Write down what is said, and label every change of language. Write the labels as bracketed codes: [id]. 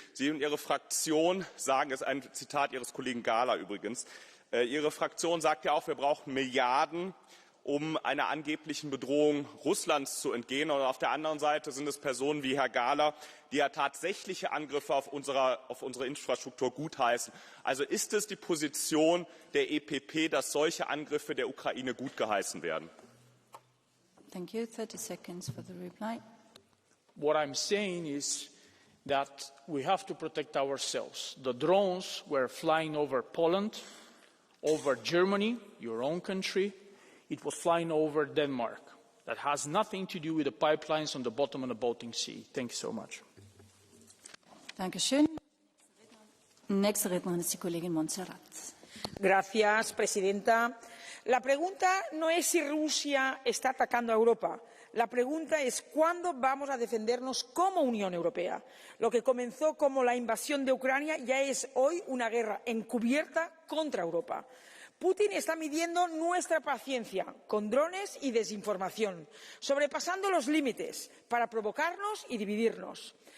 [de] Sie und Ihre Fraktion sagen, es ist ein Zitat Ihres Kollegen Gahler übrigens, Ihre Fraktion sagt ja auch, wir brauchen Milliarden, um einer angeblichen Bedrohung Russlands zu entgehen. Und auf der anderen Seite sind es Personen wie Herr Gahler, die ja tatsächliche Angriffe auf unsere Infrastruktur gutheißen. Also ist es die Position der EPP, dass solche Angriffe der Ukraine gutgeheißen werden? [en] Thank you. 30 seconds for the reply. What I'm saying is that we have to protect ourselves. The drones were flying over Poland, over Germany, your own country. It was flying over Denmark. That has nothing to do with the pipelines on the bottom of the Baltic Sea. Thank you so much. [de] Dankeschön. Nächste Rednerin ist die Kollegin Montserrat. [es] Gracias, presidenta. La pregunta no es si Rusia está atacando a Europa. La pregunta es cuándo vamos a defendernos como Unión Europea. Lo que comenzó como la invasión de Ucrania ya es hoy una guerra encubierta contra Europa. Putin está midiendo nuestra paciencia con drones y desinformación, sobrepasando los límites para provocarnos y dividirnos.